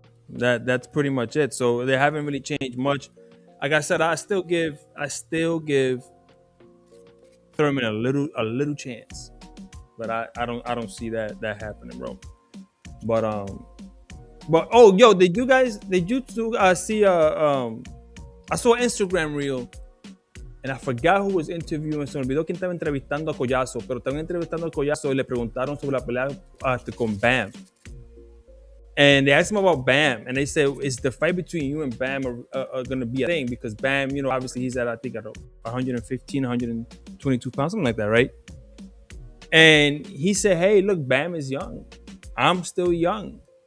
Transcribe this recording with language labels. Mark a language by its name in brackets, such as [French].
[English] That's pretty much it. So they haven't really changed much. Like I said, I still give Thurman a little chance, but I don't see that happening, bro. But oh, yo, did you see I saw an Instagram reel, and I forgot who was interviewing. [Spanish] Se me olvidó quién estaba entrevistando a Kojaso, pero estaban entrevistando a Kojaso y le preguntaron sobre la pelea con Bam. [English] And they asked him about Bam, and they said, is the fight between you and Bam going to be a thing? Because Bam, obviously he's at, I think, at 115, 122 pounds, something like that, right? And he said, hey, look, Bam is young. I'm still young.